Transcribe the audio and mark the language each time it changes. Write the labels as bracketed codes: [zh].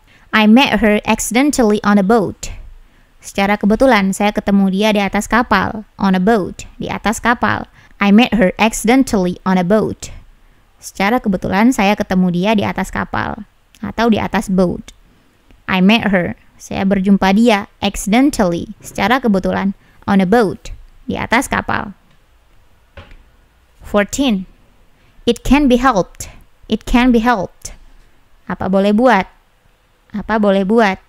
[en] I met her accidentally on a boat. [id] Secara kebetulan, saya ketemu dia di atas kapal. [en] On a boat. [id] Di atas kapal. [en] I met her accidentally on a boat. [id] Secara kebetulan, saya ketemu dia di atas kapal. Atau di atas boat. [en] I met her. [id] Saya berjumpa dia accidentally. Secara kebetulan. [en] On a boat. [id] Di atas kapal. 14. [en] It can be helped. It can be helped. [id] Apa boleh buat? Apa boleh buat?